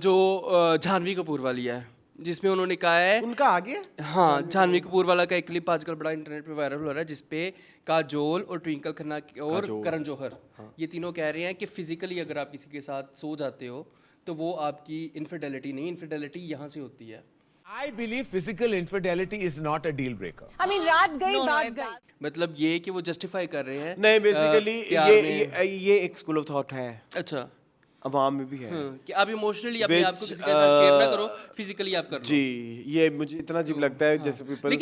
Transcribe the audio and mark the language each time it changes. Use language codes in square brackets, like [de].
[hi] जो जानवी कपूर वाली है, जिसमें उन्होंने कहा है उनका आ गया? हाँ, जानवी कपूर वाला का एक क्लिप आजकल बड़ा इंटरनेट पे वायरल हो रहा है जिसपे काजोल और ट्विंकल खन्ना और करण जौहर ये तीनों कह रहे हैं कि फिजिकली अगर आप किसी के साथ सो जाते हो तो वो आपकी इनफिडेलिटी नहीं, इनफिडेलिटी यहाँ से होती है। [en] I believe physical infidelity is not a deal breaker. I mean, [hi] रात गई बात गई। मतलब ये कि वो जस्टिफाई कर रहे हैं नहीं, बेसिकली प्यार में। ये एक स्कूल ऑफ थॉट है, अच्छा अवाम में भी है। कि आप इमोशनली अपने आप को [en] Which, [hi] किसी के साथ शेयर ना करो, फिजिकली आप कर लो। जी, ये मुझे इतना अजीब लगता है जैसे पीपल।